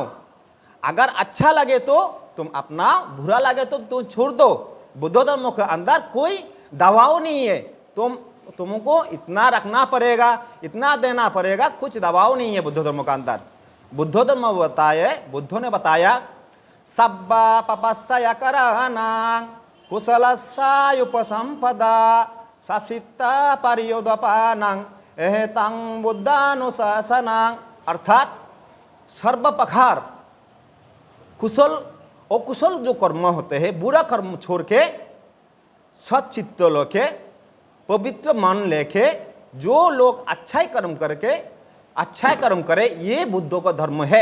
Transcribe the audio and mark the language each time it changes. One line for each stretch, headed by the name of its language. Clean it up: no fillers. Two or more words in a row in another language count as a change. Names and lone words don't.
Hindi: अगर अच्छा लगे तो तुम अपनाओ, बुरा लगे तो तुम छोड़ दो। बुद्ध धर्म के अंदर कोई दबाव नहीं है। तुम तुमको इतना रखना पड़ेगा, इतना देना पड़ेगा, कुछ दबाव नहीं है बुद्ध धर्म का अंदर। बुद्ध धर्म बुद्धों ने बताया
Pali: सब्बा पपस्या करानां कुशलस्योपसंपदा ससिता परियोदपानां एहतं बुद्धानुशासनां,
Hindi: अर्थात सर्वप्रकार कुशल और कुशल जो कर्म होते हैं, बुरा कर्म छोड़ के सच्चित्त लेके पवित्र मन लेके जो लोग अच्छा कर्म करके अच्छा कर्म करे, ये बुद्धों का धर्म है।